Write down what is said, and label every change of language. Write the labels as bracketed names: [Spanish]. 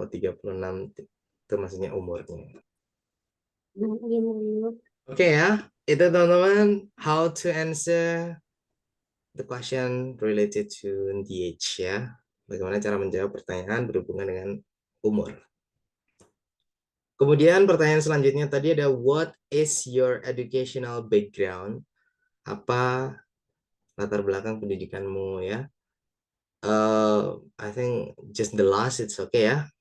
[Indonesian] Oh 36 itu maksudnya umurnya. Oke ya. Itu teman-teman. [English] How to answer the question related to the age ya. [Indonesian] Bagaimana cara menjawab pertanyaan berhubungan dengan umur. Kemudian pertanyaan selanjutnya tadi ada [English] what is your educational background? [Indonesian] Apa latar belakang pendidikanmu ya? [English] I think just the last it's okay ya.